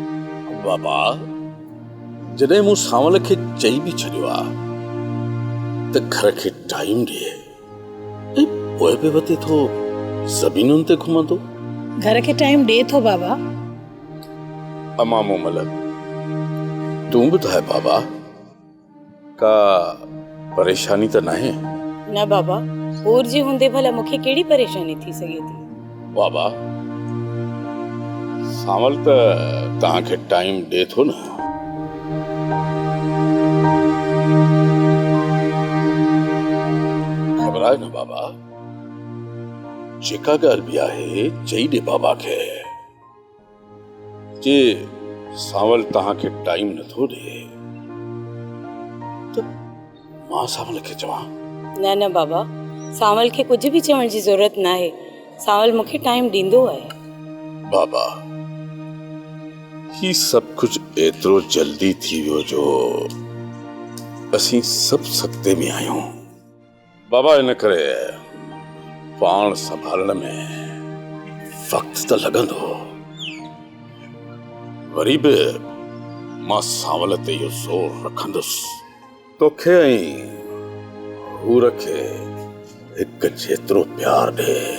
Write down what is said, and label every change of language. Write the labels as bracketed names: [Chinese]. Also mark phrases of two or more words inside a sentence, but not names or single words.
[Sindhi] बाबा जॾहिं मूं सावल खे चई बि छॾियो आहे त घर खे टाइम ॾे पोइ बि वते थो ज़मीनुनि ते घुमंदो घर खे टाइम ॾे थो बाबा अमा मोमल तूं ॿुधाए बाबा का परेशानी त नाहे न बाबा और जी हूंदे भला मूंखे कहिड़ी परेशानी थी सघे थी बाबा सावल त तव्हांखे टाइम ॾे थो न। ख़बर आहे न बाबा, जेका ॻाल्हि बि आहे चई ॾे बाबा खे। जे सावल तव्हांखे टाइम नथो ॾे त मां सावल खे चवां? न न बाबा, सावल खे कुछ भी चवण जी जरूरत ना है। सावल मुखे टाइम दींदो है। बाबा, ही सब कुछ एतिरो जल्दी थी वियो जो असीं सब सख्ते में आहियूं। बाबा, इन करे पाण संभालण में वक्त त लॻंदो। वरी बि मां सावल ते इहो ज़ोर रखंदुसि तोखे ऐं हूर खे हिकु जेतिरो प्यार ॾे।